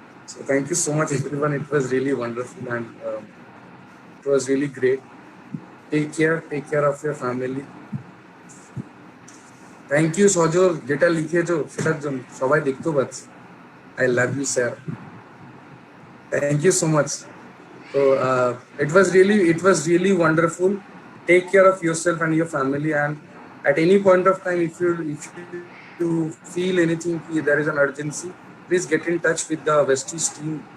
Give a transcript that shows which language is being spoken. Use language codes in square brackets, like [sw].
[en] So thank you so much everyone, it was really wonderful and it was really great. Take care of your family. Thank you [bn] সজল, যেটা লিখেছো সেটার জন্য সবাই দেখতেও পাচ্ছে। [en] I love you sir. Thank you so much. So it was really wonderful. Take care of yourself and your family, and at any point of time if you feel anything there is an urgency, please get in touch with the Vestige team.